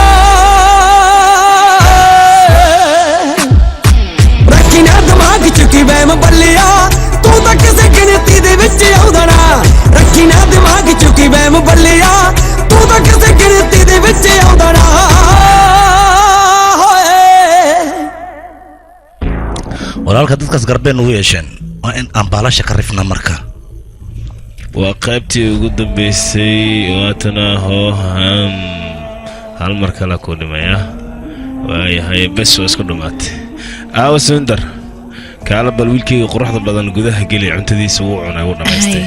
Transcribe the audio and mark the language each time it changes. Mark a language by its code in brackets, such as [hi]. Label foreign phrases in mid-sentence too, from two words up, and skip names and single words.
[pa] ਦਿਮਾਗ ਚ ਕੀ ਵਹਿਮ ਬੱਲਿਆ ਤੂੰ ਤਾਂ ਕਿਸੇ ਗਿਣਤੀ ਦੇ ਵਿੱਚ ਆਉਂਦਾ ਨਾ ਰੱਖੀ ਨਾ ਦਿਮਾਗ ਚ ਕੀ ਵਹਿਮ ਬੱਲਿਆ ਤੂੰ ਤਾਂ ਕਿਸੇ ਗਿਣਤੀ ਦੇ ਵਿੱਚ ਆਉਂਦਾ ਨਾ [so] walaalka dadkaas garbeen ugu yeesheen waa in aan baalasha ka rifna marka waa qaybtii ugu dambaysay waatana hoohan hal mar kale ku dhimaya waayahay bes waa isku dhumaatay aawa sundar kaala bal wiilkayga quruxda badan gudaha geli cuntadiisa wuu cunay wuu dhammaystay